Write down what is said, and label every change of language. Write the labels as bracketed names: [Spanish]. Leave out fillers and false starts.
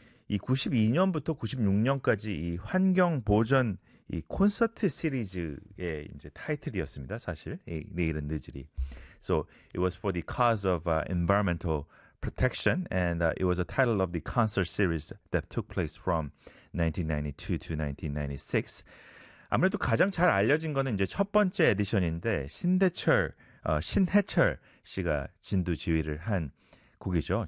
[Korean] 이 92년부터 96년까지 이 환경 보전 이 콘서트 시리즈의 이제 타이틀이었습니다. 사실 이 내일은 늦으리. [English] So it was for the cause of environmental protection and it was a title of the concert series that took place from 1992 to 1996. [Korean] 아무래도 가장 잘 알려진 거는 이제 첫 번째 에디션인데 신해철 씨가 진두지휘를 한 곡이죠.